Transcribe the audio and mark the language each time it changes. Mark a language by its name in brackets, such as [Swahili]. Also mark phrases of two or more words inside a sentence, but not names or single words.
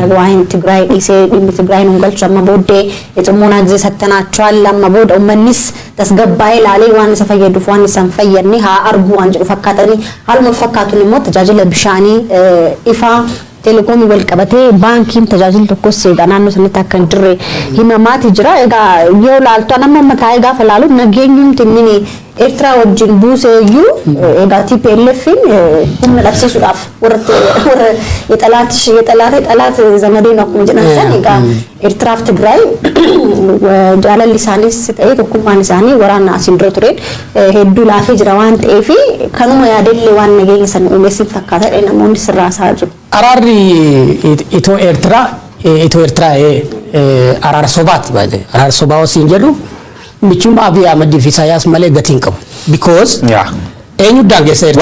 [Oromo] Waa'een Tigraay dhiisee dhimmi Tigraay nu galchu amma booddee xummuunaa gisee sattanaachwaal amma booda uummannis tasgabbaa'ee ilaalee waan isa fayyaduuf waan isa hin fayyadne haa argu waan jedhu fakkaatanii haaluma fakkaatuun immoo tajaajila bishaanii ifaa telekoomii wal qabatee baankiin tajaajila tokkos naannoo sanatti akka hin jirre himamaati jira. Egaa yoo laaltu nama mataa gaafa laalu nageenyumti inni Eertiraa wajjin buusee iyyuu egaa TPLFin humna dhabsiisuudhaaf warra [Amharic] የጠላት ዘመዴ ነው [Oromo] akkuma jedhan san egaa Eertiraaf Tigraay jaalalli isaaniis ta'ee tokkummaan isaanii waraana asiin dura tureen hedduu laafee jira waan ta'eef kanuma yaadellee waan nageenya sana uumeessin fakkaatadha namoonni sirraasaa jiru. Araarri Itoo Eertiraa araara sobaati baay'ee araara sobaa wasiin jedhu michummaa Abiy Ahmed fi Isaayyaas malee gatiin qabu because eenyu daangeessa Eertiraa